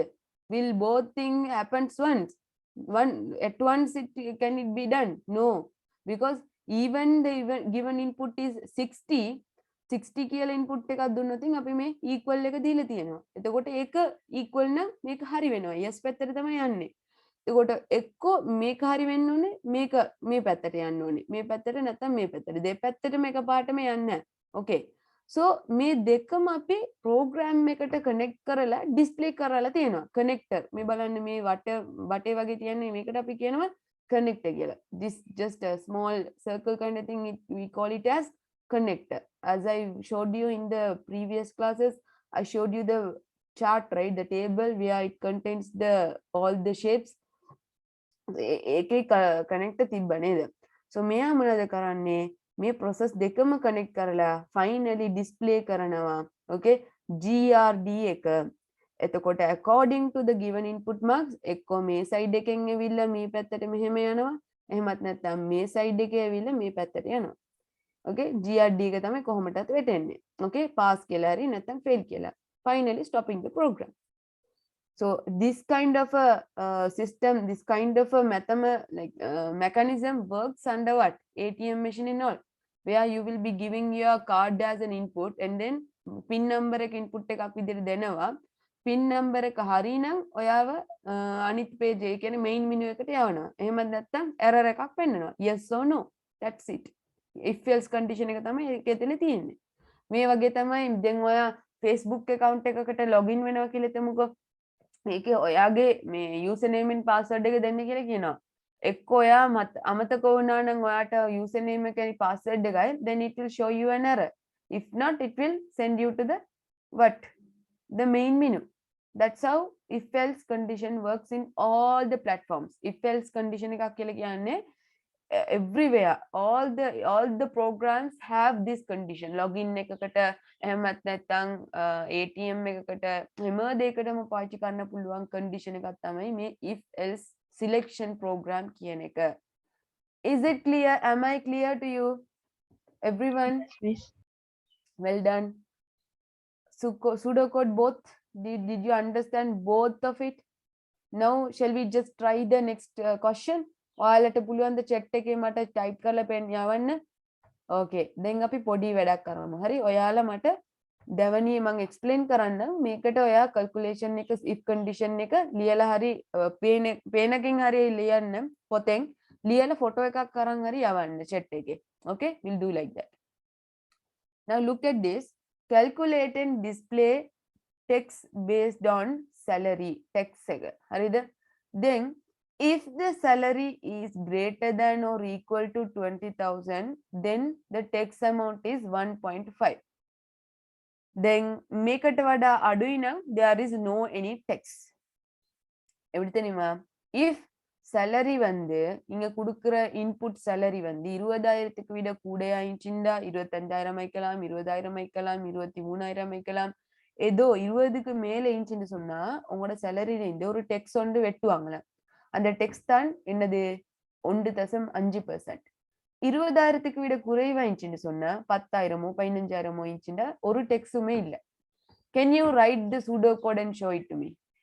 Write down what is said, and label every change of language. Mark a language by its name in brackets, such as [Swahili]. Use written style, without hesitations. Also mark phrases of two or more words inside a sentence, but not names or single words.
[English] will both thing happens once at once can it be done? no, because even the given input is [Sinhala] 60 කියලා ඉන්පුට් එකක් දුන්නොත් අපි මේ equal එක දීලා තියෙනවා. එතකොට ඒක equal නම් මේක හරි වෙනවා. yes පැත්තට තමයි යන්නේ. එතකොට එක්කෝ මේක හරි වෙන්න ඕනේ, මේක මේ පැත්තට යන්න ඕනේ. මේ පැත්තට නැත්නම් මේ පැත්තට. දෙපැත්තටම එකපාරටම යන්නේ නැහැ. [English] okay, so [Sinhala] මේ දෙකම අපි program එකට connect කරලා display කරලා තියෙනවා. connector මේ බලන්න මේ වටේ වගේ තියන්නේ මේකට අපි කියනවා connector කියලා. [English] this just a small circle kind of thing, we call it as connector. as I showed you in the previous classes, I showed you the chart, right? the table where it contains the all the shapes. [Sinhala] ඒකේ connector තිබ්බ නේද? so මෙයා මොනවද කරන්නේ? මේ process දෙකම connect කරලා finally display කරනවා. okay, grd එක. එතකොට [English] according to the given input marks [Sinhala] එක්කෝ මේ side එකෙන් ඇවිල්ලා මේ පැත්තට මෙහෙම යනවා. එහෙමත් නැත්නම් මේ side එකේ ඇවිල්ලා මේ පැත්තට යනවා. okay, grd එක තමයි කොහොමදත් වෙටෙන්නේ. okay, pass කියලා හරි නැත්නම් fail කියලා. [English] finally stopping the program. so this kind of a system, this kind of a mechanism works under what? ATM machine and all, where you will be giving your card as an input and then pin number [Sinhala] එක input එකක් විදිහට දෙනවා. [English] pin number [Sinhala] එක හරි නම් ඔයාව අනිත් page ඒ කියන්නේ [English] main menu [Sinhala] එකට යවනවා. එහෙම නැත්නම් error එකක් පෙන්නනවා. [English] yes or no, that's it. if else condition [Sinhala] එක තමයි ඒකේ තියෙන්නේ. මේ වගේ තමයි දැන් ඔයා Facebook account එකකට login වෙනවා කියලා හිතමුකෝ. මේකේ ඔයාගේ මේ [English] username and password [Sinhala] එක දෙන්න කියලා කියනවා. එක්ක ඔයා අමතක වුණා නම් ඔයාට username එකයි password එකයි, [English] then it will show you an error. if not, it will send you to the what? the main menu. that's how if else condition works in all the platforms. if else condition [Sinhala] එකක් කියලා කියන්නේ [English] everywhere all the programs have this condition. [Sinhala] Login එකකට එහෙමත් නැත්නම් ATM එකකට හැම දෙයකටම පාවිච්චි කරන්න පුළුවන් condition එකක් තමයි මේ [English] if else selection program [Sinhala] කියන එක. [English] Is it clear? Am I clear to you everyone? Miss. Well done. Pseudocode both. Did you understand both of it? Now shall we just try the next question? [Sinhala] ඔයාලට පුළුවන් ද chat එකේ මට type කරලා පෙන්න යවන්න. Okay, දැන් අපි පොඩි වැඩක් කරමු. හරි, ඔයාලා මට දෙවනි මම explain කරන්න. මේකට ඔයා calculation එක [English] if condition [Sinhala] එක ලියලා හරි පේනකින් හරි ලියන්න පොතෙන් ලියලා photo එකක් අරන් හරි යවන්න chat එකේ. [English] Okay, we'll do like that. Now look at this. Calculate and display text based on salary text එක. [Sinhala] හරිද? [English] Then if the salary is greater than or equal to 20,000, then the text amount is 1.5. Then [Sinhala] මේකට වඩා අඩුයි නම් [English] there is no any text. [Tamil] எப்படி தெரியுமா? [English] If salary [Tamil] வந்து இங்க கொடுக்கிற input salary வந்து 20,000க்கு விட கூடயா இருந்துச்சுண்டா 25,000 வைக்கலாம், 20,000 வைக்கலாம், 23,000 வைக்கலாம். ஏதோ 20க்கு மேல இருந்துச்சுன்னு சொன்னா உங்களோட salary இந்த ஒரு டெக்ஸ்ட் வந்து வெட்டுவாங்களே. அந்த டெக்ஸ்ட் தான் என்னது 1.5%. 20,000க்கு விட குறைவா இருந்துச்சுன்னு சொன்னா 10,000மோ 15,000மோ இருந்துச்சுண்டா ஒரு டெக்ஸ்டுமே இல்ல. [English] Can you write the pseudocode and show it to me?